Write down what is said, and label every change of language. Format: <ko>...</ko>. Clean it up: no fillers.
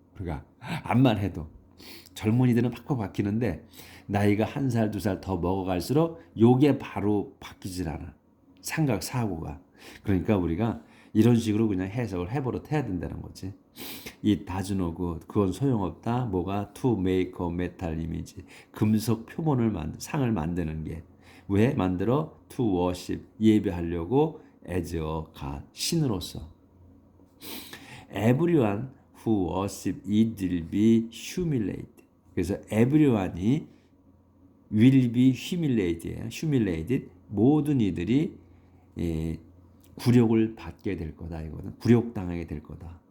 <ko>우리가 암만 해도. 젊은이들은 팍팍 박히는데 나이가 1살, 2살 더 먹어갈수록 요게 바로 바뀌질 않아. 생각, 사고가. 그러니까 우리가 이런 식으로 그냥 해석을 해버릇 해야 된다는 거지. 이 다즈노그 그건 소용없다. 뭐가?</ko> <en>to make a metal image.</en> <ko>금속 표본을 상을 만드는 게. 왜 만들어?</ko> <en>to worship,</en> <ko>예배하려고.</ko> <en>as a god,</en> <ko>신으로서.</ko> <en>everyone who worship it will be humiliated.</en> <ko>그래서</ko> <en>everyone이 will be humiliated예요. humiliated.</en> <ko>모든 이들이 굴욕을 받게 될 거다. 이거는 굴욕당하게 될 거다.</ko>